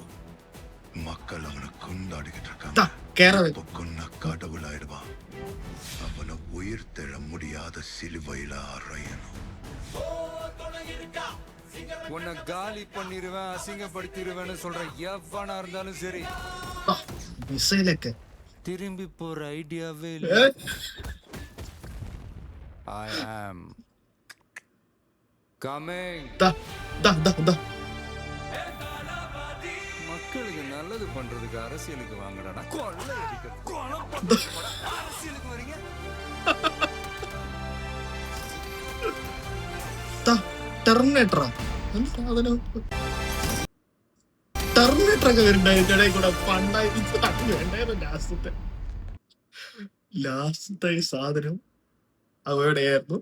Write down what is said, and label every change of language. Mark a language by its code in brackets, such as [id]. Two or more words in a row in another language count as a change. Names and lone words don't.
[ta] மக்கள் அவனை கொண்டாடிக்கிட்டு [ml] ദാ, [ta] இருக்காங்க. [ml] കേറവൻ. [ta] இப்ப கொன்னா கடவுளாயிடுவான். அவனை உயிர் தெழ முடியாத சிலுவையில அறையணும். உன்னை காலி பண்ணிடுவேன், அசிங்கப்படுத்திடுவேன்னு சொல்ற எவனா இருந்தாலும் சரி, [ml] ദാ, മിസൈലൊക്കെ. [ta] திரும்பி போற ஐடியாவே [ml] ഏ? [ta] இல்லை. [en] I am coming. [ml] ദാ, ദാ, ദാ, ദാ. [ta] மக்களுக்கு நல்லது பண்றதுக்கு அரசியலுக்கு வாங்கடா. கொள்ளை அடிக்க கொலை பண்றதுக்கு அரசியலுக்கு வரீங்க. [ml] ദാ, ടെർമിനേറ്ററാ. എന്ത് സാധനം? ടെർമിനേറ്ററൊക്കെ വരുന്നുണ്ട് അതിന്റെ ഇടയിൽ കൂടെ. പണ്ടായി വേണ്ടായിരുന്നു. ലാസ്റ്റത്തെ ഈ സാധനം അവിടെയായിരുന്നു.